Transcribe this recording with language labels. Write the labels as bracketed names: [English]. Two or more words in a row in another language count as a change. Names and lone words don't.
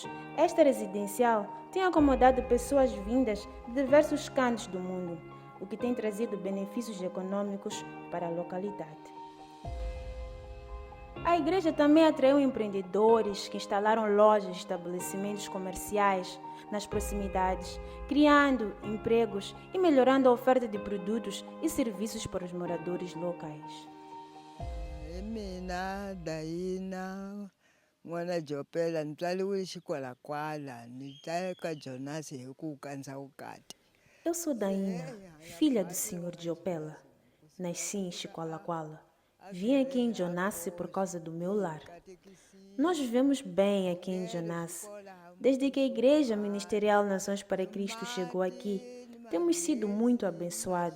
[Portuguese] Esta residencial tem acomodado pessoas vindas de diversos cantos do mundo, o que tem trazido benefícios econômicos para a localidade. A igreja também atraiu empreendedores que instalaram lojas e estabelecimentos comerciais nas proximidades, criando empregos e melhorando a oferta de produtos e serviços para os moradores locais. [Tsonga] Mina Daina n'wana Jopela ni tswariwe xikwalakwala ni ta ka Jonas hi ku kansa vukati. [Portuguese] Eu sou Daina, filha do Senhor Jopela. Nasci em Chiqualaquala. Vim aqui em Jonasse por causa do meu lar. Nós vivemos bem aqui em Jonasse. Desde que a Igreja Ministerial Nações para Cristo chegou aqui, temos sido muito abençoados.